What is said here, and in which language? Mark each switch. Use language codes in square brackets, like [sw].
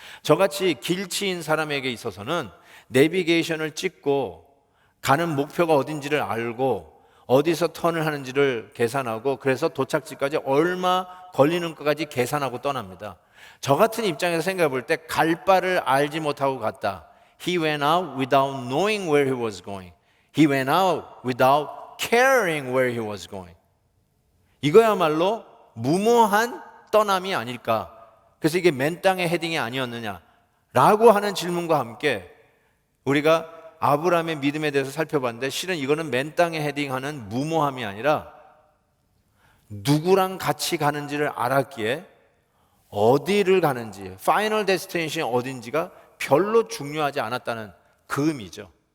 [ko] 저같이 길치인 사람에게 있어서는 내비게이션을 찍고 가는 목표가 어딘지를 알고 어디서 턴을 하는지를 계산하고 그래서 도착지까지 얼마 걸리는 것까지 계산하고 떠납니다. 저 같은 입장에서 생각해 볼 때 갈 바를 알지 못하고 갔다. [en] He went out without knowing where he was going. He went out without caring where he was going. [ko] 이거야말로 무모한 떠남이 아닐까. 그래서 이게 맨 땅의 헤딩이 아니었느냐라고 하는 질문과 함께 우리가 아브라함의 믿음에 대해서 살펴봤는데 실은 이거는 맨 땅에 헤딩하는 무모함이 아니라 누구랑 같이 가는지를 알았기에 어디를 가는지, 파이널 데스티네이션이 어딘지가 별로 중요하지 않았다는 그 의미죠.